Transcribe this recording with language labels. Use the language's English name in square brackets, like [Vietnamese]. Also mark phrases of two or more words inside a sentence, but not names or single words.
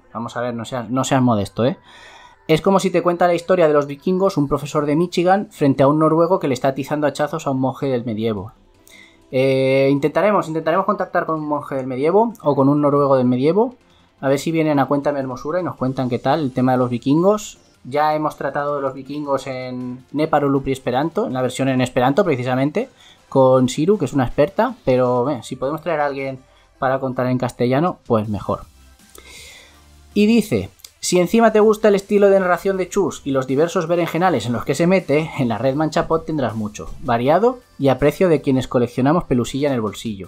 [Spanish] Vamos a ver, no seas modesto, ¿eh? Es como si te cuenta la historia de los vikingos un profesor de Michigan frente a un noruego que le está atizando hachazos a un monje del medievo. Intentaremos contactar con un monje del medievo o con un noruego del medievo, a ver si vienen a Cuéntame Hermosura y nos cuentan qué tal el tema de los vikingos. Ya hemos tratado de los vikingos en Neparolupri Esperanto, en la versión en Esperanto precisamente, con Siru, que es una experta, pero si podemos traer a alguien para contar en castellano, pues mejor. Y dice: Si encima te gusta el estilo de narración de Chus y los diversos berenjenales en los que se mete, en la red Manchapod tendrás mucho, variado y a precio de quienes coleccionamos pelusilla en el bolsillo.